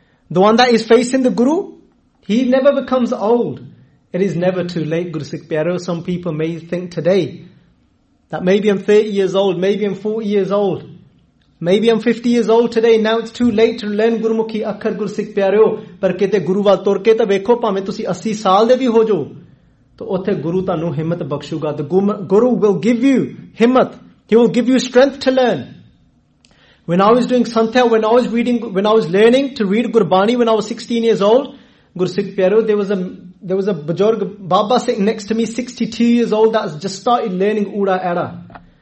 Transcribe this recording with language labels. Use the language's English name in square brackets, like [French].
[English] The one that is facing the Guru, he never becomes old. It is never too late, Gursikh Pyaro. Some people may think today, that maybe I'm 30 years old, maybe I'm 40 years old, maybe I'm 50 years old today, now it's too late to learn Gurmukhi Akhar Gursikh Pyaro. [Punjabi] ਪਰ ਕਿਤੇ ਗੁਰੂ ਵੱਲ ਤੋਰ ਕੇ ਤਾਂ ਵੇਖੋ, ਪਾਮੇ ਤੁਸੀਂ 80 ਸਾਲ ਦੇ ਵੀ ਹੋ ਜੋ, ਤੋ ਓਥੇ ਗੁਰੂ ਤੈਨੂੰ ਹਿੰਮਤ ਬਖ਼ਸ਼ੂਗਾ. [English] The Guru will give you himmat, he will give you strength to learn. When I was doing santhya, when I was reading, when I was learning to read Gurbani when I was 16 years old, Gursikh Pyaro, there was a Bajorg Baba sitting next to me, 62 years old, that has just started learning Ura Era.